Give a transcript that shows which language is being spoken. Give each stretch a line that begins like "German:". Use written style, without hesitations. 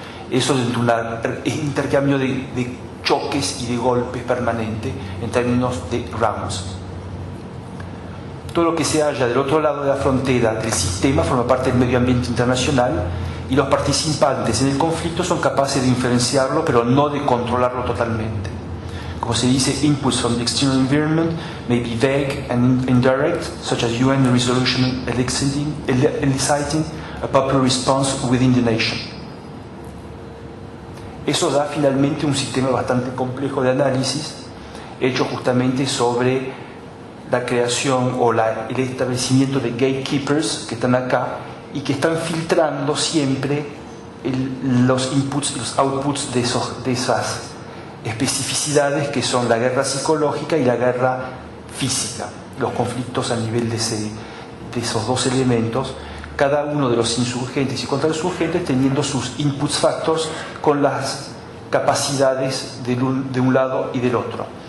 Spanish: Eso es un intercambio de choques y de golpes permanente en términos de rounds. Todo lo que se halla del otro lado de la frontera del sistema forma parte del medio ambiente internacional y los participantes en el conflicto son capaces de influenciarlo, pero no de controlarlo totalmente. Como se dice,
English: inputs from the external environment may be vague and indirect, such as UN resolution eliciting a popular response within the nation.
Spanish: Eso da finalmente un sistema bastante complejo de análisis, hecho justamente sobre la creación o el establecimiento de gatekeepers que están acá y que están filtrando siempre los inputs y los outputs de esas especificidades que son la guerra psicológica y la guerra física, los conflictos a nivel de esos dos elementos, cada uno de los insurgentes y contrainsurgentes teniendo sus input factors con las capacidades de un lado y del otro.